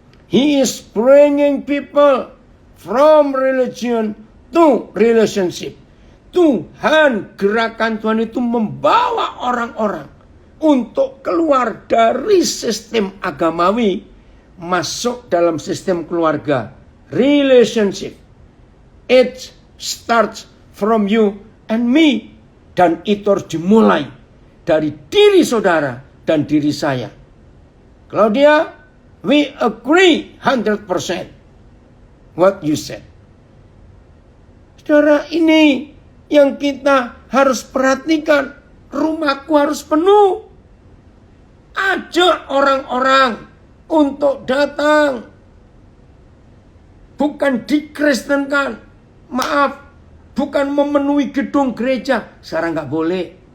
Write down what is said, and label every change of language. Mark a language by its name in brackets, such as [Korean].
[English] He is bringing people from religion to relationship. [Indonesian] Tuhan, gerakan Tuhan itu membawa orang-orang untuk keluar dari sistem agamawi, masuk dalam sistem keluarga, relationship. [English] It starts from you and me. [Indonesian] Dan itu harus dimulai dari diri saudara dan diri saya. [English] Claudia, we agree 100% what you said. [Indonesian] Saudara, ini yang kita harus perhatikan. Rumahku harus penuh. Ajak orang-orang untuk datang. Bukan dikristenkan. Maaf, bukan memenuhi gedung gereja. Sekarang nggak boleh.